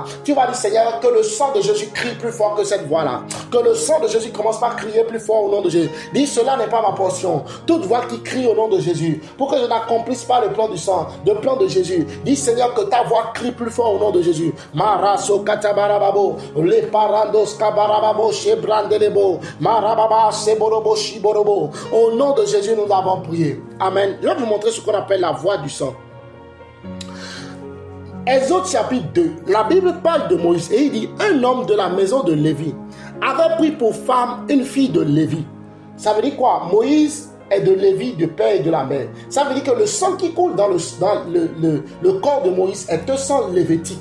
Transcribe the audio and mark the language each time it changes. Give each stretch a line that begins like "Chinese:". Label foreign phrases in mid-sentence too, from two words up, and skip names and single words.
French: Tu vas dire, Seigneur, que le sang de Jésus crie plus fort que cette voix-là. Que le sang de Jésus commence par crier plus fort au nom de Jésus. Dis, cela n'est pas ma portion. Toute voix qui crie au nom de Jésus, pour que je n'accomplisse pas le plan du sang, le plan de Jésus. Dis, Seigneur, que ta voix crie plus fort au nom de Jésus. Maraso katabarababo, les parandos kabarababo, chebrandelebo, marababa, seborobo, shiborobo. Au nom de Jésus, nous avons prié. Amen. Je vais vous montrer ce qu'on appelle la voix du sang. Exode chapitre 2, la Bible parle de Moïse et il dit, un homme de la maison de Lévi avait pris pour femme une fille de Lévi. Ça veut dire quoi? Moïse est de Lévi, de père et de la mère. Ça veut dire que le sang qui coule dans le corps de Moïse est un sang lévitique.